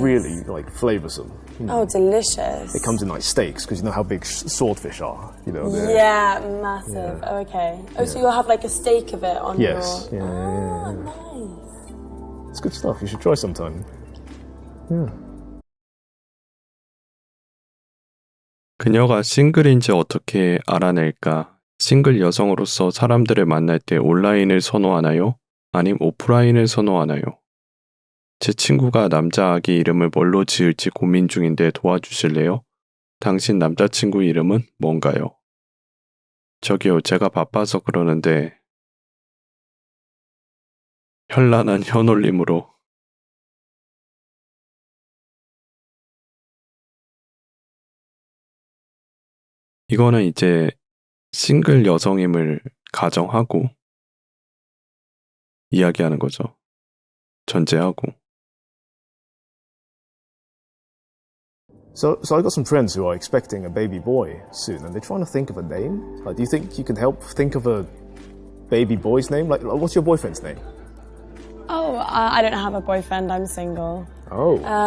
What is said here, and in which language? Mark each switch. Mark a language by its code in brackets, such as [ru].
[en] really like flavoursome. Oh, delicious. It comes in like steaks because you know how big swordfish are. You know. they're- Yeah, massive. Okay. Oh, so you'll have like a steak of it on Yes. your... Yeah, yeah, yeah. Nice. It's good stuff. You should try sometime. Yeah. [ko] 그녀가 싱글인지 어떻게 알아낼까? 싱글 여성으로서 사람들을 만날 때 온라인을 선호하나요? 아님 오프라인을 선호하나요? 제 친구가 남자 아기 이름을 뭘로 지을지 고민 중인데 도와주실래요? 당신 남자친구 이름은 뭔가요? 저기요, 제가 바빠서 그러는데 현란한 현올림으로 이거는 이제 싱글 여성임을 가정하고 이야기하는 거죠. 전제하고. [en] So I got some friends who are expecting a baby boy soon, and they're trying to think of a name. Like, do you think you can help think of a baby boy's name? Like, what's your boyfriend's name? Oh, I don't have a boyfriend, I'm single. Oh,